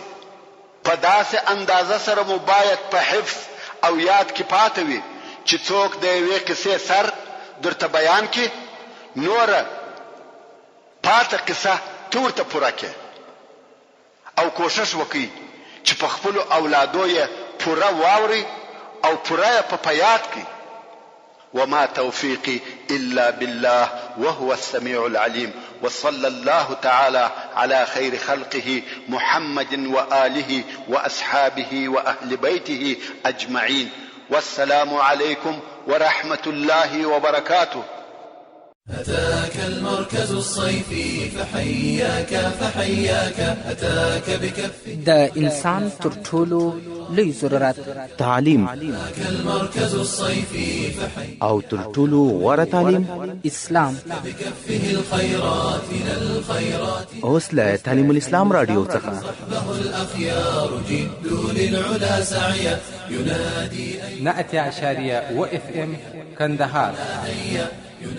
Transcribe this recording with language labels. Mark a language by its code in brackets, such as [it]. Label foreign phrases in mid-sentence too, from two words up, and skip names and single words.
[ps] په داسې اندازه سره مو باید په حفظ او یاد کې پاتې وي چې څوک د یوې قصې سر درته بیان کړي، نوره پاته قصه ته ورته پوره کړې او کوشش وکړئ چې په خپلو اولادو یې پوره واورئ او پوره یې په یاد کړئ. [ar] وما توفيقي إلا بالله وهو السميع العليم وصلى الله تعالى على خير خلقه محمد وآله وأصحابه وأهل بيته أجمعين والسلام عليكم ورحمة الله وبركاته. أتاك المركز الصيفي فحياك أتاك بكف [ps] د انسان تر ټولو لوی ضرورت تعلیم [ar] أتاك المركز الصيفي [ps] او تر ټولو غوره تعلیم اسلام [ar] بكفه الخيرات من الخيرات [ps] اوس له تعلیم الاسلام رادیو څخه [ar] صحبه الأخيار جدوا للعلا سعيا ينادي [ps] 100.1 FM كندهار.